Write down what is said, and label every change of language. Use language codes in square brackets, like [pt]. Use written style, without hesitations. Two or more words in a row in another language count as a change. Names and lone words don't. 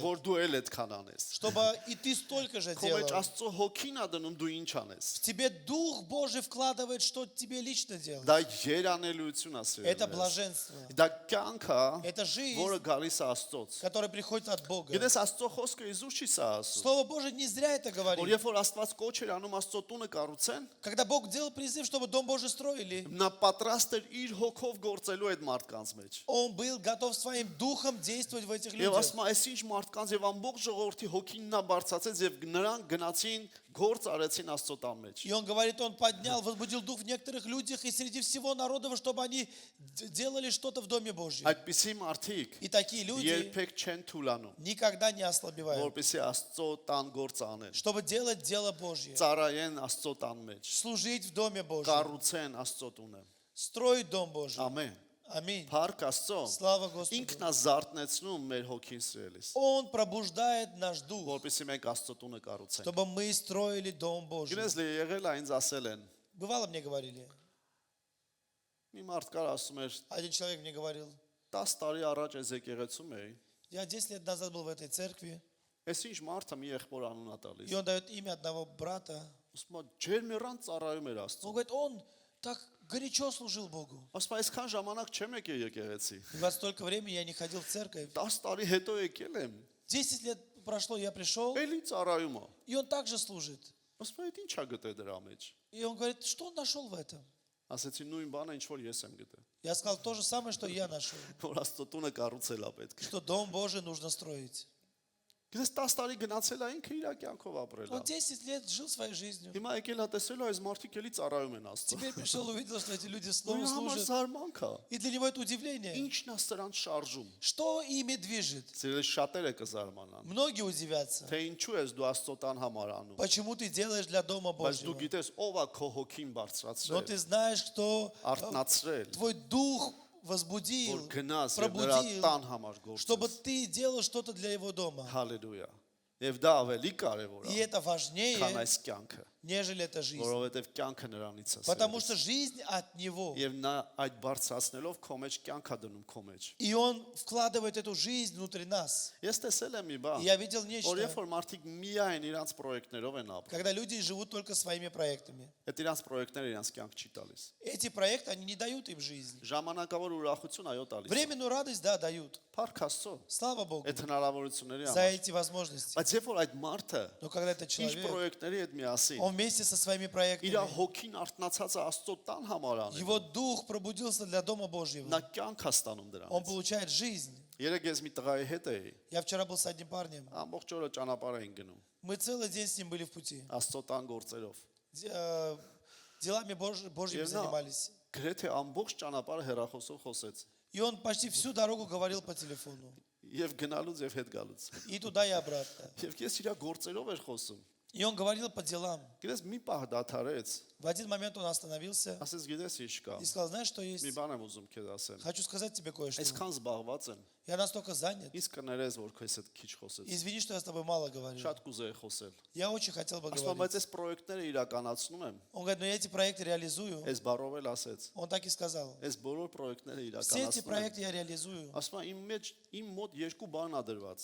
[hy] որ դու էլ այդքան անես։ [ru] чтобы и ты столько же [hy] Քո մեջ [ru] делал. [hy] Աստծո հոգին է дնում դու ինչ անես։ [ru] В тебе Дух Божий вкладывает, что тебе лично делать. [hy] Դա երանելություն է [ru] Это [hy] սիրելիներս։ [ru] блаженство. [hy] Դա կյանք է, [ru] Это жизнь, [hy] որը գալիս է Աստծոց։ [ru] которая приходит от Бога. [hy] Գիտես Աստծո խոսքը Իզուս չի սա ասում։ [ru] Слово Божие не зря это [hy] Որ [ru] говорит. [hy] երբ որ Աստված կոչ էր անում Աստծո տունը կառուցեն, [ru] Когда Бог делал призыв, чтобы Дом Божий строили, [hy] նա պատրաստ էր իր հոգով գործելու այդ մարդկանց մեջ։ [ru] Он был готов своим духом действовать в этих [hy] Եվ [ru] людях. [hy] ասում է, այս ինչ մարդկանց եւ ամբողջ ժողովրդի հոգին նա բարձացեց եւ նրանք գնացին գործ արեցին Աստծո տան մեջ։ [ru] И Он говорит, Он поднял, возбудил дух в некоторых людях и среди всего народа, чтобы они делали что-то в Доме Божьем. [hy] Այդպիսի մարդիկ [ru] И такие люди [hy] երբեք չեն թուլանում, [ru] никогда не ослабевают, [hy] որպեսզի Աստծո տան գործ անեն։ [ru] чтобы делать дело Божье, [hy] Ծառայեն Աստծո տան մեջ, [ru] служить в Доме Божьем, [hy] կառուցեն Աստծո տունը։ [ru] строить Дом Божий. [hy] Ամեն։ [ru] Аминь. [hy] Փառք Աստծո։ [ru] Слава Господу. [hy] Ինքն է զարթնեցնում մեր հոգին սիրելիս, [ru] Он пробуждает наш дух, [hy] որպեսզի մենք Աստծո տունը կառուցենք։ [ru] чтобы мы строили Дом Божий. [hy] Գնես լի եղել է ինձ ասել են։ [ru] Бывало, мне говорили. [hy] Մի մարդ կար ասում էր [ru] Один человек мне говорил, [hy] 10 տարի առաջ այս եկեղեցում էի, [ru] я 10 лет назад был в этой церкви, [hy] այս ինչ մարդը մի եղբոր անուն է [ru] и [hy] տալիս։ [ru] он дает имя одного брата. [hy] Ասում է ջերմերան ծառայում էր [ru] Он [hy] Աստծո։ [ru] говорит, он так горячо служил Богу. [hy] Ասում է այսքան ժամանակ չեմ եկել եկեղեցի։ [ru] И во столько времени я не ходил в церковь. [hy] 10 տարի հետո եկել եմ։ [ru] 10 лет прошло, я пришел, [hy] Էլի ծառայում է։ [ru] и он также служит. [hy] Ասում է ինչ է գտել դրա մեջ։ [ru] И он говорит, что он нашел в этом? [hy] Ասեցի նույն բանը ինչ որ ես եմ գտել։ [ru] Я сказал то же самое, что я нашел. [hy] Որ Աստծո տունը կառուցել է պետք։ [ru] Что Дом Божий нужно строить. [hy] Գիտես 10 տարի գնացել է ինքը իր կյանքով ապրել [ru] Он [hy] է։ [ru] 10 лет жил своей жизнью. [hy] Հիմա եկել է տեսել այս մարդիկ էլի ծառայում են Աստծո։ [ru] Теперь пришел, увидел, что эти люди [hy] Նույն [ru] снова [hy] համար [ru] служат. [hy] զարմանք է։ [ru] И для него это удивление. [hy] Ինչն է սրանց շարժում։ [ru] Что ими движет? [hy] Սիրելի շատերը կզարմանան։ [ru] Многие удивятся. [hy] Թե ինչու ես դու Աստծո տան համար անում։ [ru] Почему ты делаешь для Дома [hy] Բայց դու [ru] Божьего? [hy] գիտես ով է քո հոգին [ru] Но [hy] բարձրացրել, [ru] ты знаешь, кто [hy] արտնացրել, [ru] твой дух возбудил, [hy] որ гնաս եւ նրա [ru] пробудил, [hy] տան համար [ru] чтобы [hy] գործես։ [ru] ты делал что-то для его дома. [hy] Հալելույա։ Եվ դա ավելի կարևոր [ru] И [hy] է, [ru] это [hy] քան [ru] важнее, [hy] այս կյանքը, [ru] нежели эта жизнь. [hy] որովհետեւ կյանքը նրանից է։ [ru] Потому что жизнь от него. [hy] Եվ նա այդ բարձրացնելով քո մեջ կյանք է դնում քո մեջ։ [ru] И он вкладывает эту жизнь внутри нас. [hy] Ես տեսել եմ մի [ru] И [hy] բան, [ru] я видел [hy] որ [ru] нечто, [hy] երբ որ մարդիկ միայն իրանց պրոյեկտներով են ապրում, [ru] когда люди живут только своими проектами. [hy] այդ իրանց պրոյեկտները իրանց կյանք չի տալիս։ [ru] Эти проекты, они не дают им жизнь. [hy] Ժամանակավոր ուրախություն այո տալիս։ [ru] Временную радость, да, дают. [hy] Փառք Աստծո, [ru] Слава Богу [hy] այդ հնարավորությունների [ru] за [hy] համար։ [ru] эти возможности. [hy] Բայց երբ որ այդ մարդը [ru] Но когда этот [hy] իր [ru] человек, [hy] պրոյեկտների հետ միասին [ru] он вместе со своими [hy] իր [ru] проектами, [hy] հոգին արտնացած է Աստծո տան համար անում, [ru] его дух пробудился для Дома Божьего. [hy] նա կյանք է ստանում [ru] Он [hy] դրանից։ [ru] получает жизнь. [hy] Երեք ես մի տղայի հետ էի, [ru] Я вчера был с одним парнем. [hy] ամբողջ օրը ճանապարհ էին գնում, [ru] Мы целый день с ним были в пути. [hy] Աստծո տան գործերով։ [ru] Делами Божьими [hy] Եվ նա [ru] занимались. [hy] գրեթե ամբողջ ճանապարհը հեռախոսով խոսեց։ [ru] И он почти всю дорогу говорил по телефону. [hy] Եվ գնալուց եւ հետ գալուց։ [ru] И туда, и обратно. [hy] Եվ ես իր գործերով էր խոսում։ [ru] И он говорил по делам. [hy] Գիտես մի պահ դադարեց, [ru] В один момент он остановился [hy] ասես գիտես ինչ կա։ [ru] и сказал, знаешь, что есть? [hy] Մի բան եմ ուզում քեզ ասեմ։ [ru] Хочу сказать тебе кое-что. [hy] Այսքան զբաղված եմ, [ru] Я настолько занят. [hy] իսկ կներես որ քեզ հետ քիչ խոսեց։ [ru] Извини, что я с тобой мало говорил. [hy] Շատ կուզեի խոսել։ [ru] Я очень хотел бы [hy] Ասում եմ, բայց [ru] говорить. [hy] այս պրոյեկտները իրականացնում եմ։ [ru] Он говорит, но я эти проекты реализую. [hy] Այս բառով էլ ասեց։ [ru] Он так и сказал. [hy] Այս բոլոր պրոյեկտները [ru] Все эти [hy] իրականացնում եմ։ [ru] проекты я реализую. [hy] Ասում եմ, իմ մոտ երկու բան ա դրված։